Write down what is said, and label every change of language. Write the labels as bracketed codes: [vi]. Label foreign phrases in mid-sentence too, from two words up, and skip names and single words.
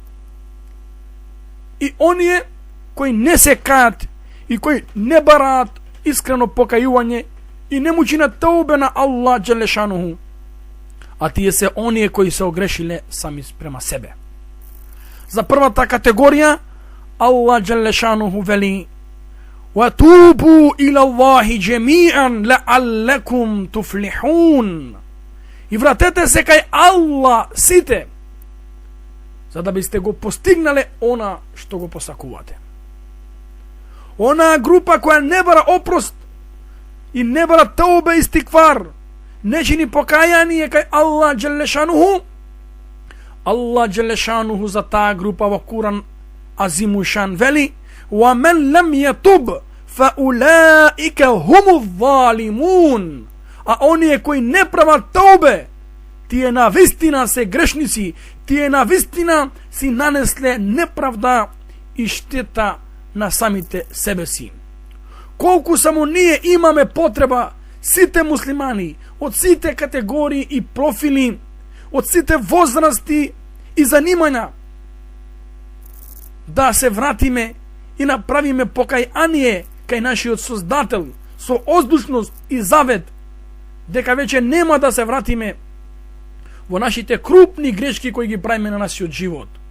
[mk] И оние кои не се кајат и кои не бараат искрено покајување и не му чинат таубе на Аллах Джелешануху, а тие се оние кои се огрешиле сами према себе. За првата категорија Аллах Джелешануху вели: [ar] وَتُوبُوا إِلَى اللَّهِ جَمِيعًا لَعَلَّكُمْ تُفْلِحُونَ. [mk] И вратете се кај Аллах сите, за да бисте го постигнале она што го посакувате. Она група која не бара опрост и не бара [ar] توبة استغفار, [mk] не чини покајање кај Аллах Джелешануху, Аллах Джелешануху за таа група во [ar] قرآن عظيم الشأن [mk] вели: [ar] وَمَنْ لَمْ يَتُبْ فَأُولَٰئِكَ هُمُ الظَّالِمُونَ. [mk] А оние кои не прават таубе, тие навистина се грешници, тие навистина си нанесле неправда и штета на самите себе си. Колку само ние имаме потреба, сите муслимани, од сите категории и профили, од сите возрасти и занимања, да се вратиме и направиме покајание кај нашиот Создател со оздушност и завет дека веќе нема да се вратиме во нашите крупни грешки кои ги правиме на нашиот живот,